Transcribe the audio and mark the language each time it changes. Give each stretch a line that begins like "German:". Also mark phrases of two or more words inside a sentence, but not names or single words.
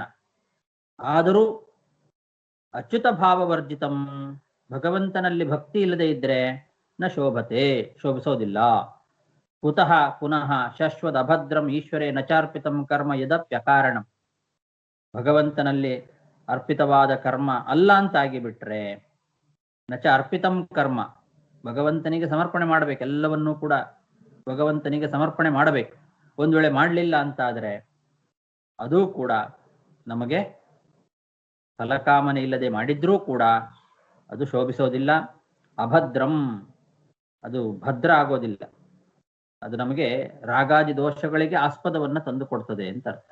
Kannada: ಆದರೂ
Sanskrit: ಅಚ್ಯುತ ಭಾವವರ್ಜಿತಂ,
Kannada: ಭಗವಂತನಲ್ಲಿ ಭಕ್ತಿ ಇಲ್ಲದೆ ಇದ್ರೆ
Sanskrit: ನ ಶೋಭತೆ,
Kannada: ಶೋಭಿಸೋದಿಲ್ಲ.
Sanskrit: ಕುತಃ ಪುನಃ ಶಶ್ವತ ಅಭದ್ರಂ ಈಶ್ವರೇ ನಚಾರ್ಪಿತಂ ಕರ್ಮ ಯದಪ್ಯಕಾರಣಂ.
Kannada: ಭಗವಂತನಲ್ಲಿ ಅರ್ಪಿತವಾದ ಕರ್ಮ ಅಲ್ಲ ಅಂತಾಗಿ ಬಿಟ್ರೆ
Sanskrit: ನಚ ಅರ್ಪಿತಂ ಕರ್ಮ,
Kannada: ಭಗವಂತನಿಗೆ ಸಮರ್ಪಣೆ ಮಾಡಬೇಕು, ಎಲ್ಲವನ್ನೂ ಕೂಡ ಭಗವಂತನಿಗೆ ಸಮರ್ಪಣೆ ಮಾಡಬೇಕು. ಒಂದು ವೇಳೆ ಮಾಡಲಿಲ್ಲ ಅಂತಾದರೆ ಅದೂ ಕೂಡ ನಮಗೆ ಫಲಕಾಮನೆ ಇಲ್ಲದೆ ಮಾಡಿದ್ರೂ ಕೂಡ ಅದು ಶೋಭಿಸೋದಿಲ್ಲ. ಅಭದ್ರಂ, ಅದು ಭದ್ರ ಆಗೋದಿಲ್ಲ, ಅದು ನಮಗೆ ರಾಗಾದಿ ದೋಷಗಳಿಗೆ ಆಸ್ಪದವನ್ನ ತಂದು ಕೊಡ್ತದೆ ಅಂತ ಅರ್ಥ.